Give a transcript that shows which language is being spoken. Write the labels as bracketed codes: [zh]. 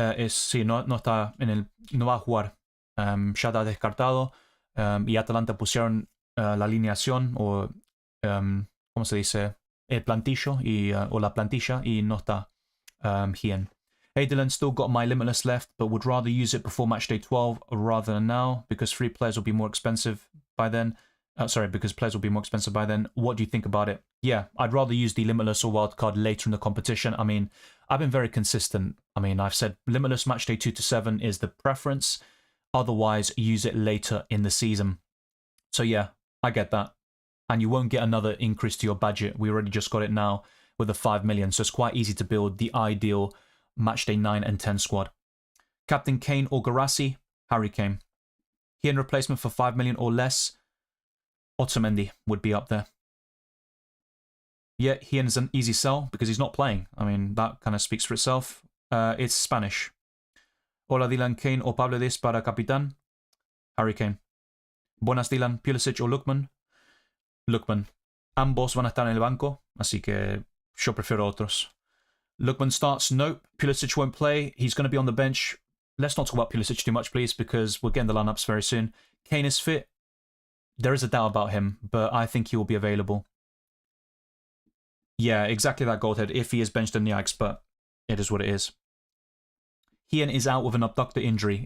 [es] Sí, no está en el, no va a jugar. Ya está descartado. y Atalanta pusieron la alineación o, ¿cómo se dice? El plantillo o la plantilla y no está Hien. [en] Hey Dylan, still got my Limitless left, but would rather use it before matchday 12 rather than now because free players will be more expensive by then. Because players will be more expensive by then. What do you think about it? Yeah, I'd rather use the Limitless or Wildcard later in the competition. I mean, I've been very consistent. I mean, I've said Limitless matchday 2 to 7 is the preference. Otherwise, use it later in the season. So yeah, I get that. And you won't get another increase to your budget. We already just got it now with the 5 million. So it's quite easy to build the ideal matchday 9 and 10 squad. Captain Kane or Garassi? Harry Kane. Hien replacement for 5 million or less? Otamendi would be up there. Yeah, Hien is an easy sell because he's not playing. I mean, that kind of speaks for itself. It's Spanish. [es] Hola Dylan, Kane o Pablo Diaz para capitán? Harry Kane. Buenas Dylan, Pulisic o Lookman? Lookman. Ambos van a estar en el banco, así que yo prefiero otros. [en] Lookman starts. Nope. Pulisic won't play. He's going to be on the bench. Let's not talk about Pulisic too much, please, because we're getting the lineups very soon. Kane is fit. There is a doubt about him, but I think he will be available. Yeah, exactly that, Goldhead. If he is benched in the Ajax, but it is what it is. Hien is out with an abductor injury.